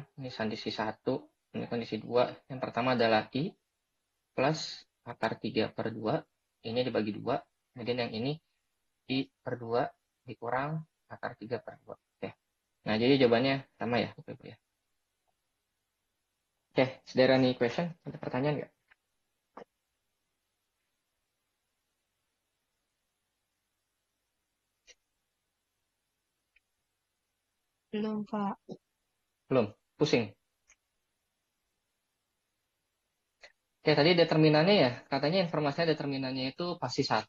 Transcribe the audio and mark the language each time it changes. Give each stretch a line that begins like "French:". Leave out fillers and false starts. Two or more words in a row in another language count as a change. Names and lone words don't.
Indonesian: Ini kondisi 1, ini kondisi 2. Yang pertama adalah I plus akar 3 per 2. Ini dibagi 2. Kemudian yang ini I per 2 dikurang akar 3 per 2. Oke. Nah, jadi jawabannya sama ya, Bapak Ibu ya. Oke,
English: is there any question?
Indonesian: Ada pertanyaan nggak? Belum, Pak. Belum? Pusing? Oke, tadi determinannya ya, katanya informasinya determinannya itu pasti 1.